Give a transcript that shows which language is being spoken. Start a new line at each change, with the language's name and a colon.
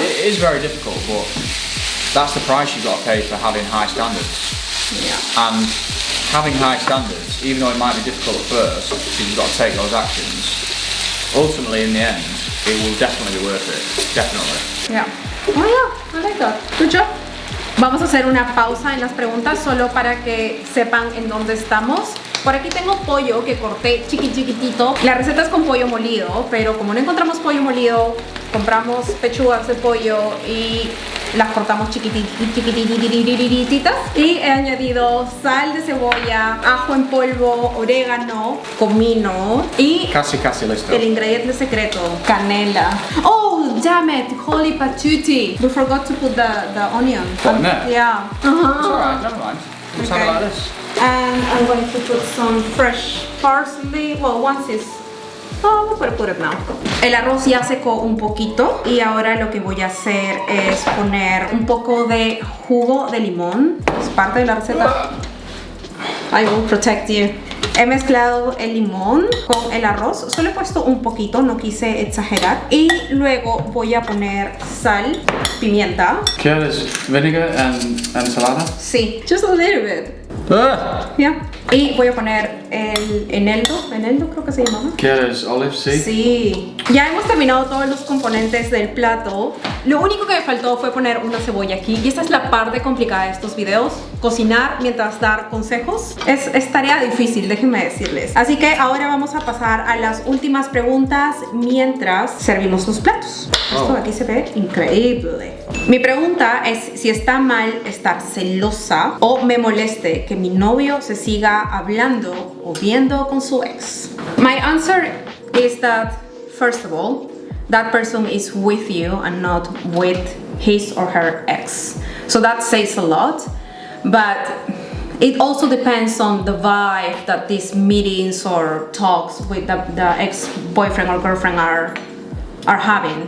English: It is very difficult, but that's the price you've got to pay for having high standards. Yeah. And having high standards, even though it might be difficult at first, because you've got to take those actions, ultimately in the end, it will definitely be worth it. Definitely. Yeah. Oh yeah, I like that. Good job.
Spanish: Vamos a hacer una pausa en las preguntas solo para que sepan en dónde estamos. Por aquí tengo pollo que corté chiquitito. La receta es con pollo molido, pero como no encontramos pollo molido, compramos pechugas de pollo y las cortamos chiquitititas. Y he añadido sal de cebolla, ajo en polvo, orégano, comino y Casi listo. el ingrediente secreto, canela.
English: Oh, damn it, holy patootie. We forgot to put the onion. What, in there? Yeah. It's alright, never mind. We'll just have it like this. And I'm going to put some fresh parsley. Well, once it's... Oh, we'll put it now.
Spanish: El arroz ya secó un poquito y ahora lo que voy a hacer es poner un poco de jugo de limón. Es parte de la receta.
English: I will protect you.
Spanish: He mezclado el limón con el arroz. Solo he puesto un poquito, no quise exagerar. Y luego voy a poner sal, pimienta. ¿Quieres
English: vinegar and
Spanish: ensalada?
English: Sí, just a little bit. Yeah.
Spanish: Y voy a poner el eneldo creo que se llamaba. ¿Quieres
English: olive seed?
Spanish: Sí. Ya hemos terminado todos los componentes del plato. Lo único que me faltó fue poner una cebolla aquí. Y esta es la parte complicada de estos videos. Cocinar mientras dar consejos es tarea difícil, déjenme decirles. Así que ahora vamos a pasar a las últimas preguntas mientras servimos los platos. Esto de aquí se ve increíble. Mi pregunta es si está mal estar celosa o me moleste que mi novio se siga hablando o viendo con su ex.
English: My answer is that, first of all, that person is with you and not with his or her ex. So that says a lot, but it also depends on the vibe that these meetings or talks with the ex-boyfriend or girlfriend are having.